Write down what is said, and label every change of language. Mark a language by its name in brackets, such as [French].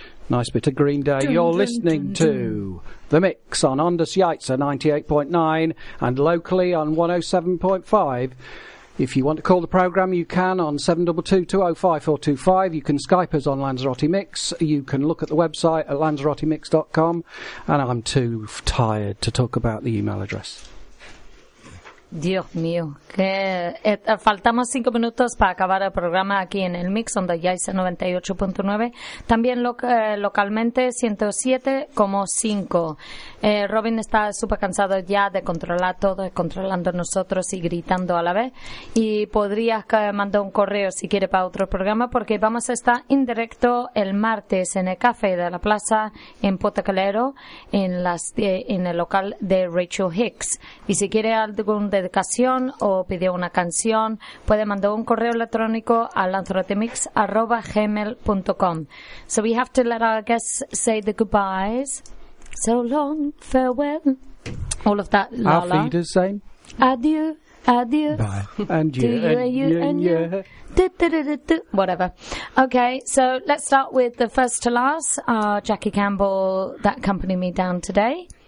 [English] Nice bit of Green Day. You're listening to The Mix on Ondas Jaitse 98.9 and locally on 107.5. If you want to call the programme, you can on 722-205-425. You can Skype us on Lanzarote Mix. You can look at the website at lanzarotemix.com. And I'm too tired to talk about the email address. [Spanish] Dios mío, que faltamos 5 minutos para acabar el programa aquí en el Mix, donde ya es 98.9. También localmente 107.5. Robin está súper cansado ya de controlar todo, controlando nosotros y gritando a la vez. Y podrías mandar un correo si quiere para otro programa, porque vamos a estar en directo el martes en el Café de la Plaza en Potacalero, en el local de Rachel Hicks. Y si quiere algún dedicación o pidió una canción, puede mandar un correo electrónico a lanzarotemix@gmail.com. [English] So we have to let our guests say the goodbyes. So long, farewell. All of that, Lala. Our feet are same. [French] Adieu, adieu. [English] Bye. And you, you, and you, and you. Whatever. Okay, so let's start with the first to last, Jackie Campbell, that accompanied me down today.